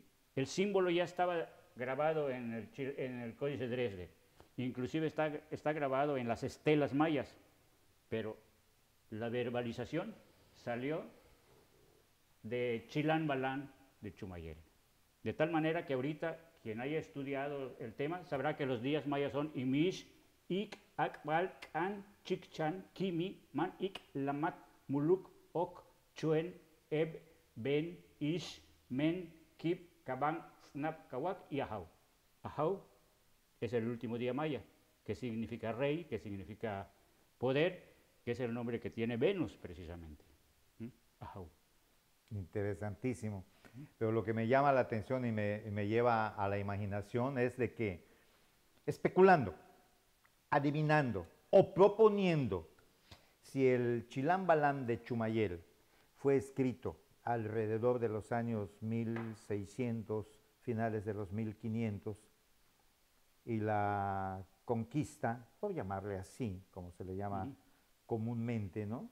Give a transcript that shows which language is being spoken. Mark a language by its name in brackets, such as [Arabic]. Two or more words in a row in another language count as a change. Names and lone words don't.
[Spanish] El símbolo ya estaba grabado en el Códice Dresde, inclusive está grabado en las estelas mayas, pero la verbalización salió de Chilán Balán de Chumayel. De tal manera que ahorita quien haya estudiado el tema sabrá que los días mayas son Imish, ik, akbal, kan, chikchan, kimi, man, ik, lamat, muluk, ok, chuen, eb, ben, ish, men, kip, kabang, snap, kawak y ahau. Ahau es el último día maya, que significa rey, que significa poder, que es el nombre que tiene Venus precisamente. Ahau. Interesantísimo. Pero lo que me llama la atención y me lleva a la imaginación es de que especulando, adivinando o proponiendo si el Chilam Balam de Chumayel fue escrito alrededor de los años 1600, finales de los 1500, y la conquista, por llamarle así, como se le llama comúnmente, ¿no?